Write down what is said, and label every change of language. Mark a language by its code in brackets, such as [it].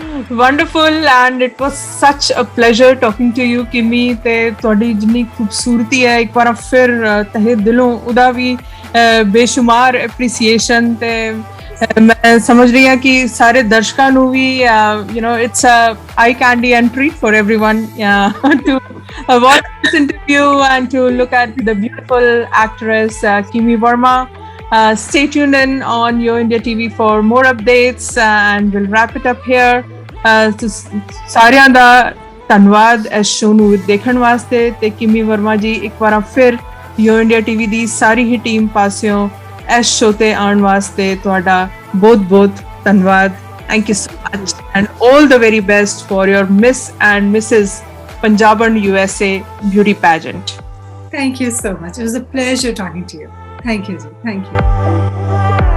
[en] wonderful and it was such a pleasure talking to you Kimi te [pa] ਤੁਹਾਡੀ ਜਿੰਨੀ ਖੂਬਸੂਰਤੀ ਹੈ ਇੱਕ ਵਾਰ ਫਿਰ ਤਹਿ ਦਿਲੋਂ ਉਹਦਾ ਵੀ ਬੇਸ਼ੁਮਾਰ ਐਪਰੀਸੀਏਸ਼ਨ ਤੇ ਮੈਂ ਸਮਝ ਰਹੀ ਹਾਂ ਕਿ ਸਾਰੇ ਦਰਸ਼ਕਾਂ ਨੂੰ ਵੀ [en] it's a eye candy and treat for everyone to watch this interview and to look at the beautiful actress Kimi Verma. Stay tuned in on Yo India TV for more updates and we'll wrap it up here. [pa] ਸਾਰਿਆਂ ਦਾ ਧੰਨਵਾਦ ਇਸ show ਨੂੰ ਦੇਖਣ ਵਾਸਤੇ ਤੇ ਕਿਮੀ ਵਰਮਾ ਜੀ ਇੱਕ ਵਾਰ ਫਿਰ Yo India TV ਦੀ ਸਾਰੀ ਹੀ ਟੀਮ ਪਾਸਿਓਂ ਇਸ ਸ਼ੋਅ ਤੇ ਆਉਣ ਵਾਸਤੇ ਤੁਹਾਡਾ ਬਹੁਤ ਬਹੁਤ ਧੰਨਵਾਦ. [en] Thank you so much and all the very best for your Miss and Mrs. Punjaban USA beauty pageant. Thank you so much. It was a pleasure talking to you. Thank you. Thank you.